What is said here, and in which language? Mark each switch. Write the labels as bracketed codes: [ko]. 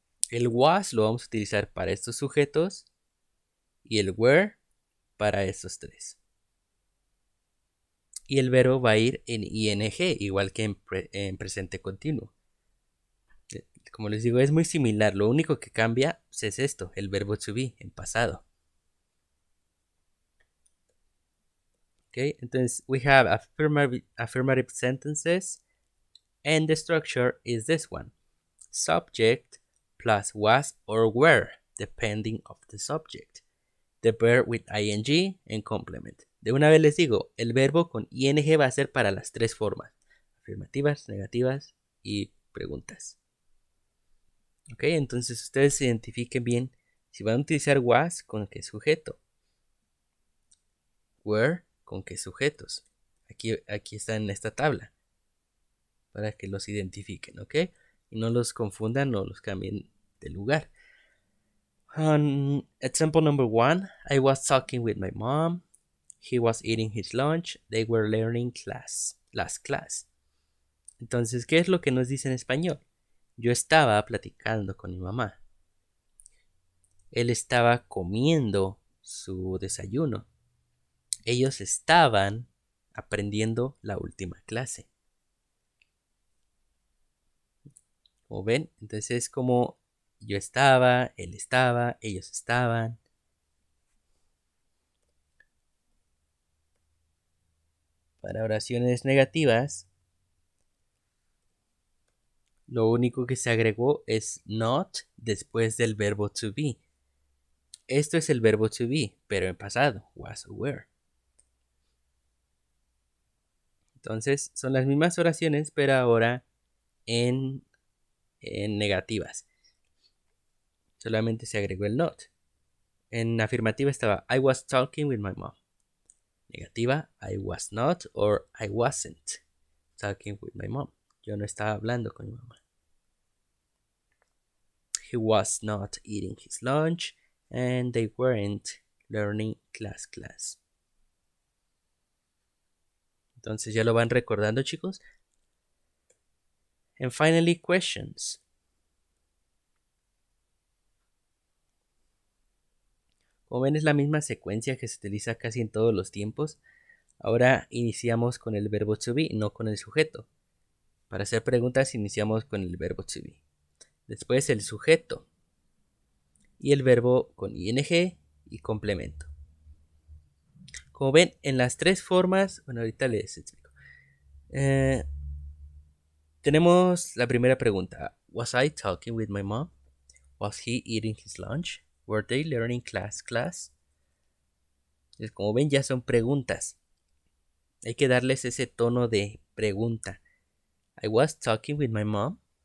[es] El was lo vamos a utilizar para estos sujetos y el were para estos tres. Y el verbo va a ir en ing, igual que en presente continuo. Como les digo, es muy similar. Lo único que cambia es esto, el verbo to be en pasado. [en] Okay, [es] entonces [en] we have affirmative sentences and the structure is this one. Subject plus was or were, depending of the subject. The verb with ing and complement. [es] De una vez les digo, el verbo con ing va a ser para las tres formas. Afirmativas, negativas y preguntas. Ok, entonces ustedes identifiquen bien si van a utilizar was con qué sujeto. Were con qué sujetos. Aquí está en esta tabla. Para que los identifiquen, ¿ok? Y no los confundan o los cambien de lugar. [en] Example number 1. I was talking with my mom. He was eating his lunch. They were learning last class. [es] Entonces, ¿qué es lo que nos dice en español? Yo estaba platicando con mi mamá. Él estaba comiendo su desayuno. Ellos estaban aprendiendo la última clase. Como ven, entonces es como yo estaba, él estaba, ellos estaban. Para oraciones negativas, lo único que se agregó es not después del verbo to be. Esto es el verbo to be, pero en pasado, was or were. Entonces son las mismas oraciones, pero ahora en negativas. Solamente se agregó el not. En afirmativa estaba [en] I was talking with my mom. Negativa, I was not or I wasn't talking with my mom. [es] Yo no estaba hablando con mi mamá. [en] He was not eating his lunch and they weren't learning class. [es] Entonces ya lo van recordando, chicos. [en] And finally, questions. [es] Como ven, es la misma secuencia que se utiliza casi en todos los tiempos. Ahora iniciamos con el verbo to be, no con el sujeto. Para hacer preguntas iniciamos con el verbo to be. Después el sujeto. Y el verbo con ing y complemento. Como ven, en las tres formas, bueno, ahorita les explico. Tenemos la primera pregunta. [en] Was I talking with my mom? Was he eating his lunch? Were they learning class? [es] Entonces, como ven, ya son preguntas. Hay que darles ese tono de pregunta. [en] I was talking with my mom.